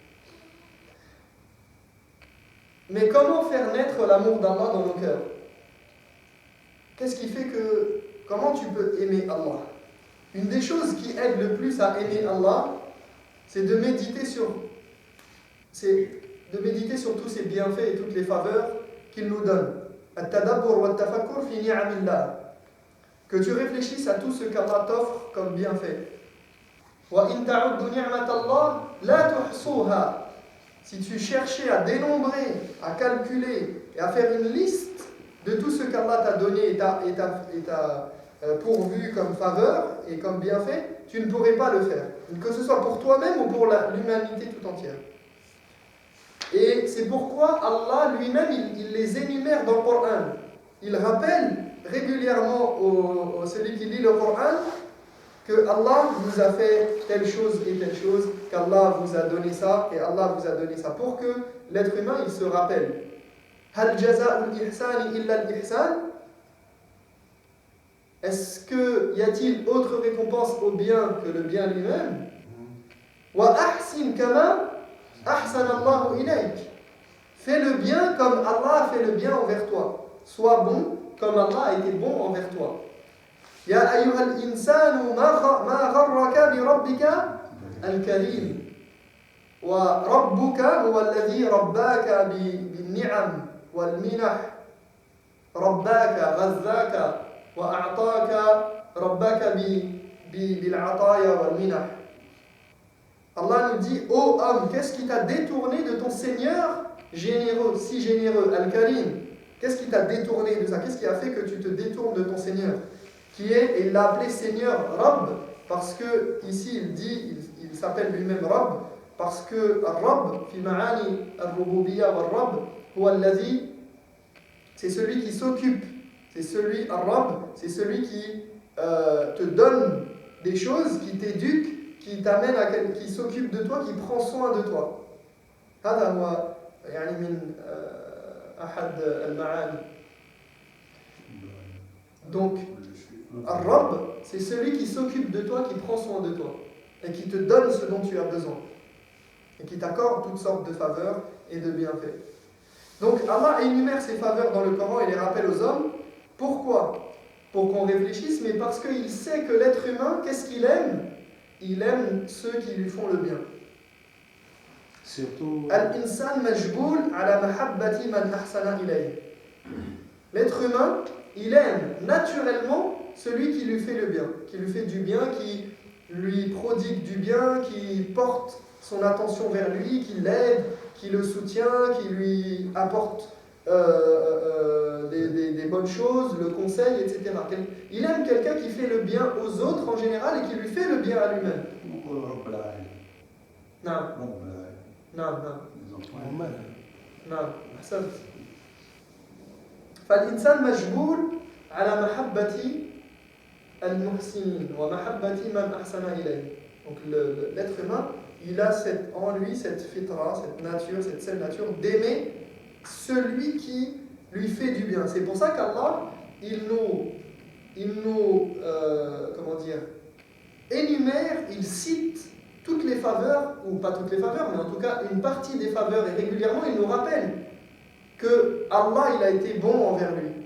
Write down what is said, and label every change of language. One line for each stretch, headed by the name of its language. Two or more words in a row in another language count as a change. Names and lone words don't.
French: Mais comment faire naître l'amour d'Allah dans nos cœurs? Qu'est-ce qui fait comment tu peux aimer Allah? Une des choses qui aide le plus à aimer Allah, c'est de méditer sur tous ses bienfaits et toutes les faveurs qu'il nous donne.
Arabic: التدبر والتفكر في نعم الله.
French: Que tu réfléchisses à tout ce qu'Allah t'offre comme bienfait.
Arabic: وإن تعدوا نعمة الله لا تحصوها.
French: Si tu cherchais à dénombrer, à calculer et à faire une liste de tout ce qu'Allah t'a donné et t'a pourvu comme faveur et comme bienfait, tu ne pourrais pas le faire. Que ce soit pour toi-même ou pour l'humanité tout entière. Et c'est pourquoi Allah lui-même, il les énumère dans le Coran. Il rappelle régulièrement celui qui lit le Coran que Allah vous a fait telle chose et telle chose, qu'Allah vous a donné ça et Allah vous a donné ça, pour que l'être humain il se rappelle.
Arabic: هل جزاء الإحسان إلا الإحسان?
French: Est-ce que y a-t-il autre récompense au bien que le bien lui-même?
Arabic: وأحسن كما أحسن الله إليك.
French: Fais le bien comme Allah a fait le bien envers toi. Sois bon comme Allah a été bon envers toi.
Arabic: يا أيها الإنسان ما غرك بربك الكريم. وربك هو الذي رباك بالنعم والمنح. رباك غذاك وأعطاك رباك بالعطايا والمنح.
French: Allah nous dit, ô homme, qu'est-ce qui t'a détourné de ton Seigneur généreux, si généreux, Al-Karim? Qu'est-ce qui t'a détourné de ça? Qu'est-ce qui a fait que tu te détournes de ton Seigneur? Qui est, et il l'a appelé Seigneur Rabb, parce que ici il dit, il s'appelle lui-même Rabb, parce que Rabb,
Arabic: في معاني الربوبية والرب هو الذي,
French: c'est celui qui s'occupe, c'est celui, Rabb, c'est celui qui te donne des choses, qui t'éduque, qui t'amène à qui s'occupe de toi, qui prend soin de toi.
Arabic: هذا هو يعني من أحد المعاني.
French: Donc, Ar-Rabb, c'est celui qui s'occupe de toi, qui prend soin de toi et qui te donne ce dont tu as besoin et qui t'accorde toutes sortes de faveurs et de bienfaits. Donc, Allah énumère ses faveurs dans le Coran et les rappelle aux hommes. Pourquoi? Pour qu'on réfléchisse, mais parce qu'il sait que l'être humain, qu'est-ce qu'il aime? Il aime ceux qui lui font le bien. Surtout.
Arabic: الإنسان مجبول على محبة من أحسن إليه.
French: L'être humain, il aime naturellement celui qui lui fait le bien, qui lui fait du bien, qui lui prodigue du bien, qui porte son attention vers lui, qui l'aide, qui le soutient, qui lui apporte des bonnes choses, le conseil, etc. Il aime quelqu'un qui fait le bien aux autres en général et qui lui fait le bien à lui-même. Non. Non, non. Non,
Arabic: أحسنت. فالإنسان مجبول على محبة المحسنين ومحبة من أحسن إليه.
French: Donc l'être humain, il a en lui cette fitra, cette nature, cette seule nature d'aimer celui qui lui fait du bien. C'est pour ça qu'Allah, il nous énumère, il cite toutes les faveurs, ou pas toutes les faveurs, mais en tout cas une partie des faveurs, et régulièrement il nous rappelle que Allah il a été bon envers lui.